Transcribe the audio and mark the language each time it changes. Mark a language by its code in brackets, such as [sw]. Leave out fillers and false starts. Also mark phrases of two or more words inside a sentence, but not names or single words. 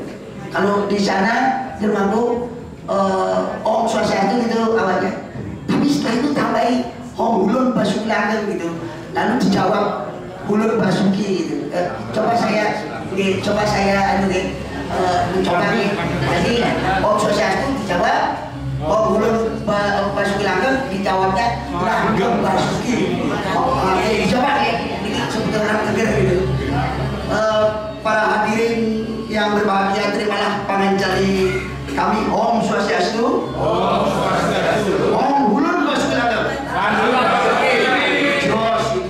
[id] Kalau di sana pemangku Om Swastiastu gitu awalnya, tapi setelah itu tambahi Om [jv] Hulun Basuki Langgeng [id] gitu, lalu dijawab [jv] Hulun Basuki [id] gitu. Coba saya mencoba nih. Jadi Om Swastiastu dijawab, [jv] Om Hulun Basuki Langgeng [id] dijawabnya [jv] Langgeng Basuki. [id] Coba nih, ini seperti orang negeri gitu. Para hadirin yang berbahagia, terimalah pangancali kami Om Swastiastu. [ban] Om Swastiastu. [jv] Om Hulun Basuki Langgeng. [id] Jos, gitu.